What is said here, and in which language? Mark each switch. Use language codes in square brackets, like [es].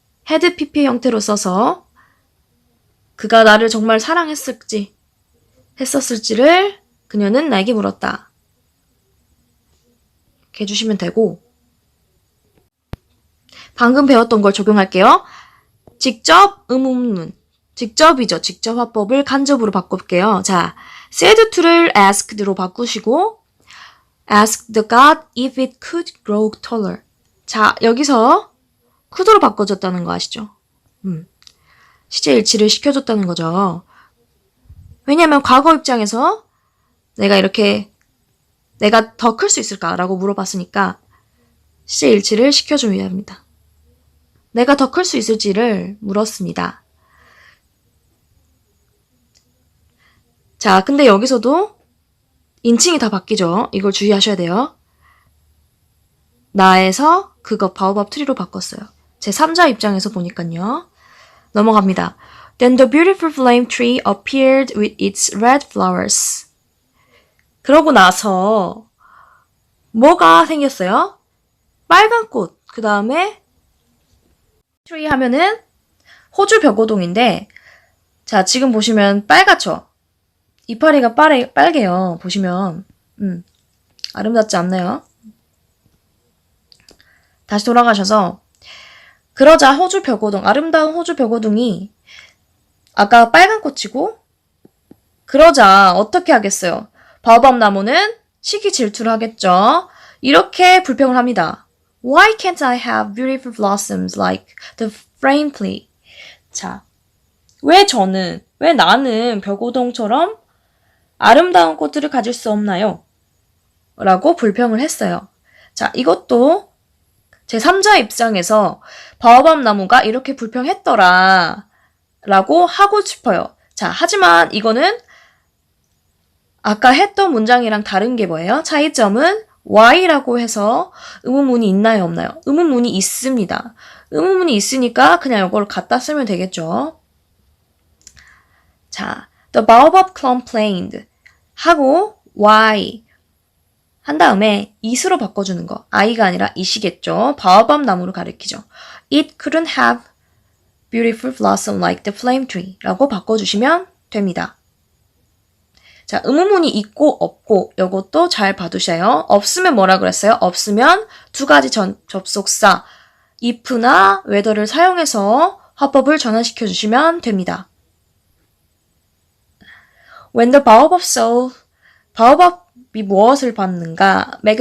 [ko] had pp 형태로 써서 그가 나를 정말 사랑했을지, 했었을지를 그녀는 나에게 물었다. 이렇게 해주시면 되고 방금 배웠던 걸 적용할게요. 직접 의문문. 직접이죠. 직접 화법을 간접으로 바꿔볼게요. [en] 자, said to를 asked로 [ko] 바꾸시고 [en] ask the god if it could grow taller. [ko] 자, 여기서 could로 바꿔줬다는 거 아시죠? 시제 일치를 시켜줬다는 거죠. 왜냐면 과거 입장에서 내가 더 클 수 있을까라고 물어봤으니까 시제 일치를 시켜줘야 합니다. 내가 더 클 수 있을지를 물었습니다. 자, 근데 여기서도 인칭이 다 바뀌죠. 이걸 주의하셔야 돼요. 나에서 그거 바오밥 트리로 바꿨어요. 제 3자 입장에서 보니까요. 넘어갑니다. [en] Then the beautiful flame tree appeared with its red flowers. [ko] 그러고 나서 뭐가 생겼어요? 빨간 꽃. 그 다음에 트리 하면은 호주 벽오동인데 자, 지금 보시면 빨갛죠? 이파리가 빨개요. 보시면 아름답지 않나요? 다시 돌아가셔서 그러자 호주 벽오동, 아름다운 호주 벽오동이 아까 빨간 꽃이고 그러자 어떻게 하겠어요? 바오밥 나무는 시기 질투를 하겠죠. 이렇게 불평을 합니다. [en] Why can't I have beautiful blossoms like the flame tree? [ko] 자, 왜 나는 벽오동처럼 아름다운 꽃들을 가질 수 없나요? 라고 불평을 했어요. 자, 이것도 제 3자 입장에서 바오밥 나무가 이렇게 불평했더라 라고 하고 싶어요. 자, 하지만 이거는 아까 했던 문장이랑 다른 게 뭐예요? 차이점은 why라고 해서 의문문이 있나요, 없나요? 의문문이 있습니다. 의문문이 있으니까 그냥 이걸 갖다 쓰면 되겠죠. 자, [en] the baobab complained [ko] 하고 why 한 다음에 it으로 바꿔주는 거. I가 아니라 it이겠죠. 바오밥 나무를 가리키죠. [en] It couldn't have beautiful blossom like the flame tree [ko] 라고 바꿔주시면 됩니다. 자, 의문문이 있고 없고 이것도 잘 봐두셔요. 없으면 뭐라 그랬어요? 없으면 두 가지 접속사 if나 whether를 사용해서 화법을 전환시켜 주시면 됩니다. [en] When the baobab saw, [ko] 바오밥이 무엇을 봤는가?